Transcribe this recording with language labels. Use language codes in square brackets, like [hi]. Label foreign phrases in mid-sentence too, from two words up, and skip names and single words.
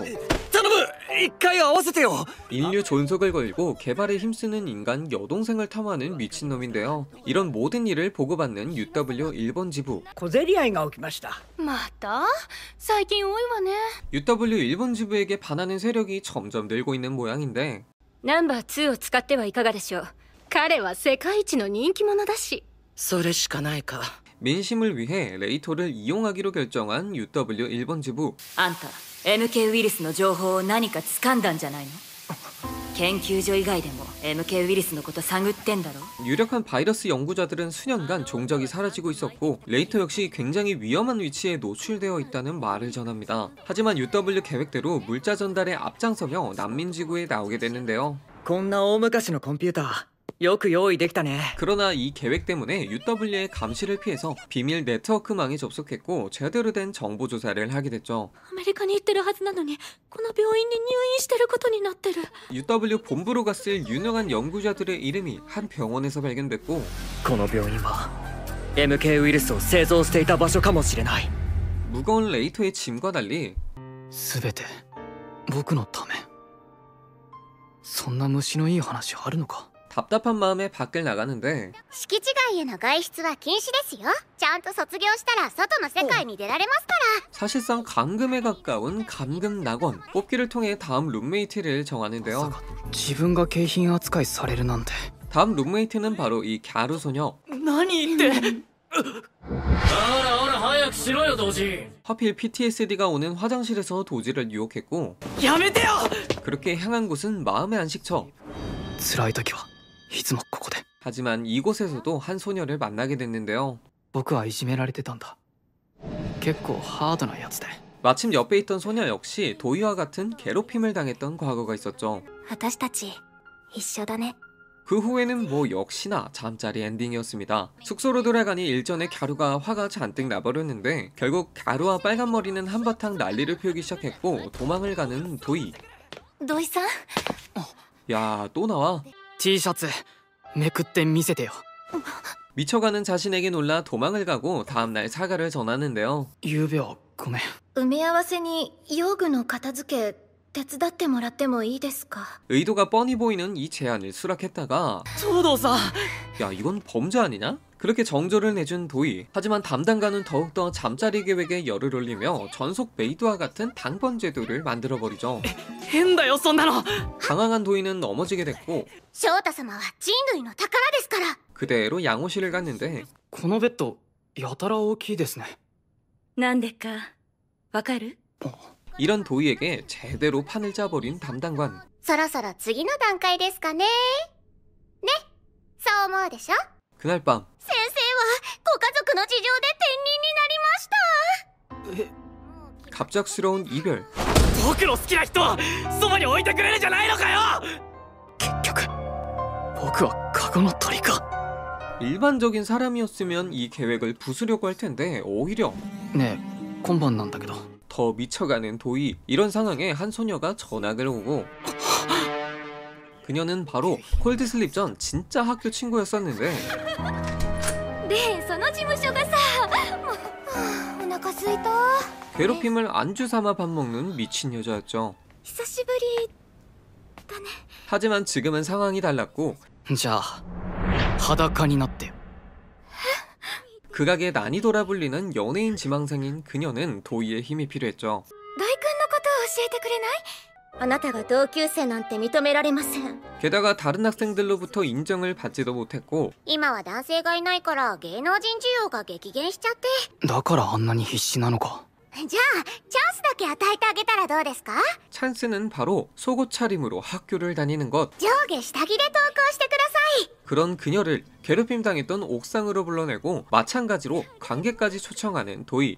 [ja] 一回会わせてよ。 [ko] 인류 존속을 걸고 개발에 힘쓰는 인간 여동생을 탐하는 미친놈인데요. 이런 모든 일을 보고받는 UW 일본 지부. [ja] 小競り合いが起きました。また最近多いわね。 [ko] UW 일본 지부에게 반하는 세력이 점점 늘고 있는 모양인데 [ja] ナンバー2を使ってはいかがでしょう。彼は世界一の人気者だし。それしかないか。 [ko] 민심을 위해 레이토를 이용하기로 결정한 UW 일본 지부. [ja] あんた MK ウイルスの情報を何か掴んだんじゃないの？研究所以外でも MK ウイルスのこと探ってんだろ？ [ko] 유력한 바이러스 연구자들은 수년간 종적이 사라지고 있었고 레이토 역시 굉장히 위험한 위치에 노출되어 있다는 말을 전합니다. 하지만 UW 계획대로 물자 전달에 앞장서며 난민지구에 나오게 됐는데요. [ja] こんな大昔のコンピューターよく用意できたね。 [ko] 그러나 이 계획 때문에 UW의 감시를 피해서 비밀 네트워크망에 접속했고 제대로 된 정보 조사를 하게 됐죠. [ja] アメリカに行ってるはずなのにこの病院に入院してることになってる。 [ko] UW 본부로 갔을 유능한 연구자들의 이름이 한 병원에서 발견됐고 [ja] この病院は MK ウイルスを製造していた場所かもしれない。 [ko] 무거운 레이토의 짐과 달리 [ja] 全て僕のため。そんな虫のいい話あるのか。 [ko] 답답한 마음에 밖을 나가는데 [ja] 敷地外への外出は禁止ですよ。ちゃんと卒業したら外の世界に出られますから。 [ko] 사실상 감금에 가까운 감금 낙원. 뽑기를 통해 다음 룸메이트를 정하는데요. [ja] 自分が景品扱いされるなんて。 [ko] 다음 룸메이트는 바로 이 갸루 소녀. [ja] 何言って。ほらほら早 [ko] 하필 PTSD가 오는 화장실에서 도지를 유혹했고 [ja] やめてよ [ko] 그렇게 향한 곳은 마음의 안식처. [ja] 辛い時はいつもここで [ko] 하지만 이곳에서도 한 소녀를 만나게 됐는데요. [ja] 僕はいじめられてたんだ結構ハードなやつで [ko] 마침 옆에 있던 소녀 역시 도희와 같은 괴롭힘을 당했던 과거가 있었죠. [ja] 私たち一緒だね。 [ko] 그 후에는 뭐 역시나 잠자리 엔딩이었습니다. 숙소로 돌아가니 일전에 갸루가 화가 잔뜩 나버렸는데 결국 갸루와 빨간머리는 한바탕 난리를 피우기 시작했고 도망을 가는 도희. [ja] 土井さん [ko] 야, 또 나와. [ja] T シャツめくって見せてよ [ko] 미쳐가는 자신에게 놀라 도망을 가고 다음날 사과를 전하는데요. [ja] ゆうべはごめん埋め合わせに用具の片付け手伝ってもらってもいいですか？ [ko] 의도가 뻔히 보이는 이 제안을 수락했다가 [ja] 東堂さん [ko] 야, 이건 범죄 아니냐? 그렇게 정조를 내준 도희. 하지만 담당가는 더욱더 잠자리 계획에 열을 올리며 전속 메이드와 같은 당번 제도를 만들어버리죠. [ja] 変だよそんなの [ko] 당황한 도희는 넘어지게 됐고 [ja] 翔太様は人類の宝ですから。 [ko] 그대로 양호실을 갔는데 [ja] このベッドやたら大きいですねなんでかわかる？ [ko] 이런 도희에게 제대로 판을 짜버린 담당관. [ja] そろそろ次の段階ですかね。ね、そう思うでしょ？ [ko] 그날 밤 [ja] 先生はご家族の事情で転任になりました。 [ko] 갑작스러운 이별. [ja] 僕の好きな人はそばに置いてくれるじゃないのかよ結局僕はカゴの鳥か [ko] 일반적인 사람이었으면 이 계획을 부수려고 할 텐데 오히려 [ja] ねえ今晩なんだけど [ko] 더 미쳐가는 도희. 이런 상황에 한 소녀가 전학을 오고 그녀는 바로 콜드슬립 전 진짜 학교 친구였었는데 [ja] で、その事務所がさ、お腹すいた。 [ko] 괴롭힘을 안주 삼아 밥 먹는 미친 여자였죠. [ja] 久しぶりだね。 [ko] 하지만 지금은 상황이 달랐고 [ja] じゃあ裸になってよ [ko] 극악의 난이도라 불리는 연예인 지망생인 그녀는 도희의 힘이 필요했죠. [ja] 大君のことを教えてくれない？あなたが同級生なんて認められません。 [ko] 게다가 다른 학생들로부터 인정을 받지도 못했고 [ja] 今は男性がいないから芸能人需要が激減しちゃって。だからあんなに必死なのかじゃあチャンスだけ与えてあげたらどうですか？ [ko] 찬스는 바로 속옷 차림으로 학교를 다니는 것. [ja] 上下下着で登校してください。 [ko] 그런 그녀를 괴롭힘 당했던 옥상으로 불러내고 마찬가지로 관객까지 초청하는 도희.